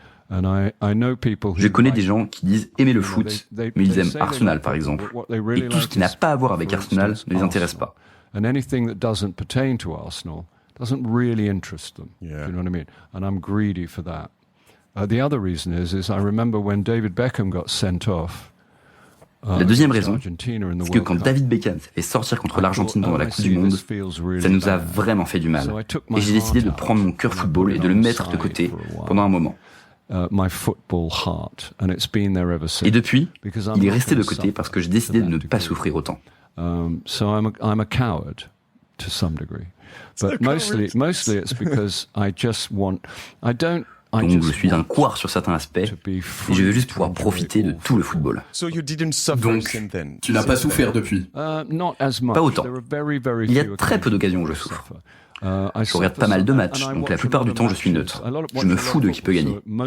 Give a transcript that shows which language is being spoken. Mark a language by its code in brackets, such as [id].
[fr] Je connais des gens qui disent aimer le foot, mais ils aiment Arsenal par exemple. Et tout ce qui n'a pas à voir avec Arsenal ne les intéresse pas. [en] And anything that doesn't pertain to Arsenal doesn't really interest them. Yeah. Do you know what I mean? And I'm greedy for that. The other reason is I remember when David Beckham got sent off. [fr] La deuxième raison, c'est que quand David Beckham s'est fait sortir contre l'Argentine pendant la Coupe du Monde, ça nous a vraiment fait du mal. Et j'ai décidé de prendre mon cœur football et de le mettre de côté pendant un moment. Et depuis, il est resté de côté parce que j'ai décidé de ne pas souffrir autant. [en] So I'm a coward to some degree, but mostly it's because I don't. [fr] Donc je suis un couard sur certains aspects et je veux juste pouvoir profiter de tout le football. Donc, tu n'as pas souffert depuis? Pas autant. Il y a très peu d'occasions où je souffre. Je regarde pas mal de matchs, donc la plupart du temps je suis neutre. Je me fous de qui peut gagner.